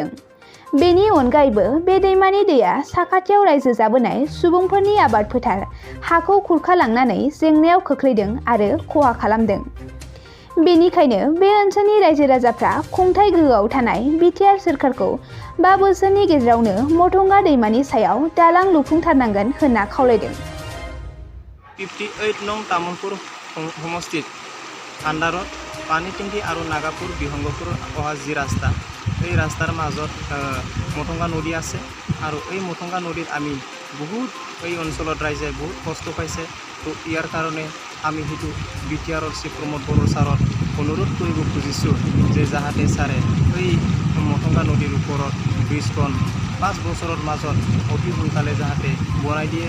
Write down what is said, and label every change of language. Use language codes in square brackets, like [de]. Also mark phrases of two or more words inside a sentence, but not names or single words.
[brx] बेनि अनगायैबो बे दैमानि दैया साखाथियाव रायजो जाबोनाय सुबुंफोरनि आबाद फोथार, हाखौ खुरखालांनानै जेंनायाव खोख्लैदों आरो खहा खालामदों। बेनिखायनो बे ओनसोलनि रायजो राजाफ्रा खुंथाय गोहोआव थानाय बिटिआर सोरखारखौ 5 बोसोरनि गेजेरावनो मथंगा दैमानि सायाव दालां लुफुंथारनांगोन होनना खावलायदों। [as] 58 नं तामुलपुर সমষ্টিত আণ্ডাৰত পানী টেংকি আৰু নাগাপুৰ বিহংগপুৰ অহা যি ৰাস্তা, এই ৰাস্তাৰ মাজত মথংগা নদী আছে আৰু এই মথংগা নদীত আমি বহুত এই অঞ্চলত ৰাইজে বহুত কষ্ট পাইছে। তো ইয়াৰ কাৰণে আমি সেইটো বিটিআৰৰ চিফ প্ৰমোদ বড়ো ছাৰক অনুৰোধ কৰিব খুজিছোঁ যে যাহাতে ছাৰে এই মথংগা নদীৰ ওপৰত ব্ৰিজখন 5 বছৰৰ মাজত অতি সোনকালে যাহাতে বনাই দিয়ে।